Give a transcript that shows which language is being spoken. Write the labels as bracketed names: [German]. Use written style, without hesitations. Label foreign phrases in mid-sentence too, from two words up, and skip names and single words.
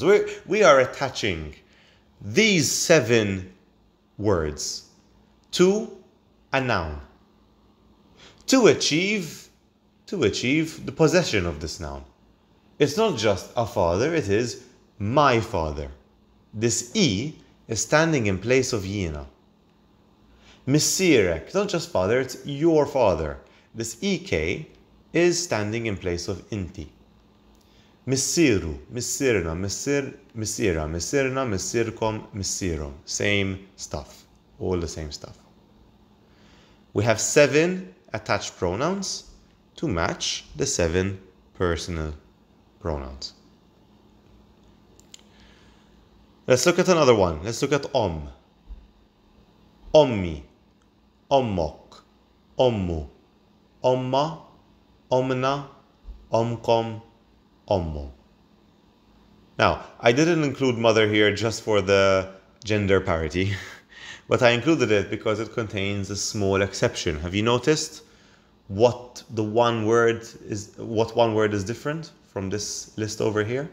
[English] We are attaching these 7 words to a noun to achieve the possession of this noun. It's not just a father, it is my father. This E is standing in place of jiena. Missierek, not just father, it's your father. This EK is standing in place of inti. [Maltese] Missieru, missirna, missiera, missirna, missirkom, missierum. [English] Same stuff, all the same stuff. We have 7 attached pronouns to match the 7 personal pronouns. Let's look at another one. Let's look at [Maltese] ommi, ommok, ommu, omma, omna, omkom, ommo. [English] Now, I didn't include mother here just for the gender parity, but I included it because it contains a small exception. Have you noticed what one word is different from this list over here?